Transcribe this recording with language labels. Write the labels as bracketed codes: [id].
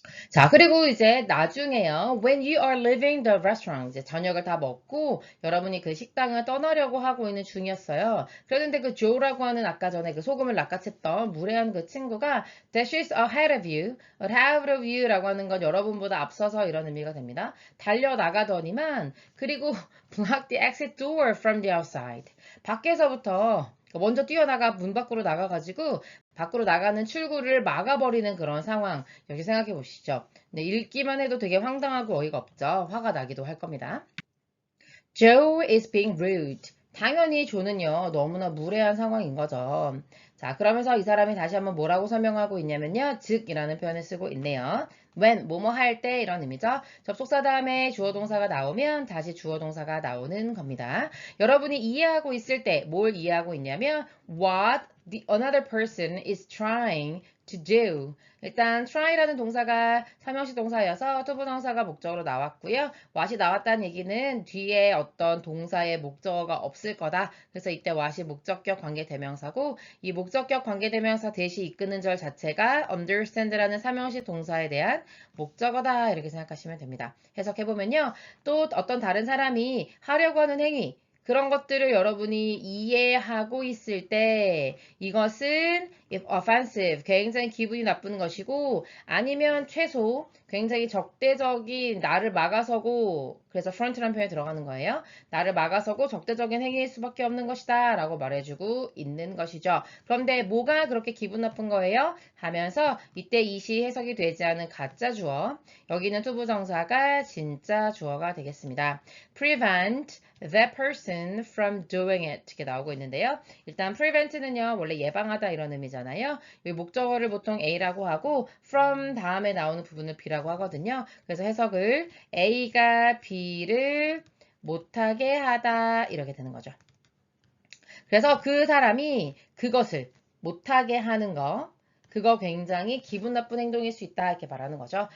[ko] 자, 그리고 이제 나중에요. [en] When you are leaving the restaurant, [ko] 이제 저녁을 다 먹고 여러분이 그 식당을 떠나려고 하고 있는 중이었어요. 그런데 그 Joe라고 하는 아까 전에 그 소금을 낚아챘던 무례한 그 친구가 [en] that she's ahead of you, [ko] ahead of you라고 하는 건 여러분보다 앞서서 이런 의미가 됩니다. 달려나가더니만 그리고 [en] block the exit door from the outside. [ko] 밖에서부터 먼저 뛰어나가 문 밖으로 나가가지고 밖으로 나가는 출구를 막아버리는 그런 상황 여기 생각해 보시죠. 네, 읽기만 해도 되게 황당하고 어이가 없죠. 화가 나기도 할 겁니다. [en] Joe is being rude. [ko] 당연히 조는요, 너무나 무례한 상황인 거죠. 자, 그러면서 이 사람이 다시 한번 뭐라고 설명하고 있냐면요, 즉이라는 표현을 쓰고 있네요. when, 뭐뭐 할 때 이런 의미죠. 접속사 다음에 주어 동사가 나오면 다시 주어 동사가 나오는 겁니다. 여러분이 이해하고 있을 때 뭘 이해하고 있냐면 [en] what the another person is trying to do. [ko] 일단 try라는 동사가 삼형식 동사여서 투부정사가 목적으로 나왔고요. what이 나왔다는 얘기는 뒤에 어떤 동사의 목적어가 없을 거다. 그래서 이때 what이 목적격 관계대명사고 이 목적격 관계대명사 대시 이끄는 절 자체가 understand라는 삼형식 동사에 대한 목적어다. 이렇게 생각하시면 됩니다. 해석해보면요. 또 어떤 다른 사람이 하려고 하는 행위 그런 것들을 여러분이 이해하고 있을 때 이것은 [en] if offensive, [ko] 굉장히 기분이 나쁜 것이고 아니면 최소 굉장히 적대적인 나를 막아서고 그래서 front라는 표현이 들어가는 거예요. 나를 막아서고 적대적인 행위일 수밖에 없는 것이다 라고 말해주고 있는 것이죠. 그런데 뭐가 그렇게 기분 나쁜 거예요? 하면서 이때 이시 해석이 되지 않은 가짜 주어 여기는 투부정사가 진짜 주어가 되겠습니다. [en] prevent that person from doing it [ko] 이렇게 나오고 있는데요. 일단 prevent는요 원래 예방하다 이런 의미잖아요. 이 목적어를 보통 A라고 하고 from 다음에 나오는 부분을 B라고 하거든요. 그래서 해석을 A가 B를 못하게 하다 이렇게 되는 거죠. 그래서 그 사람이 그것을 못하게 하는 거 그거 굉장히 기분 나쁜 행동일 수 있다 이렇게 말하는 거죠.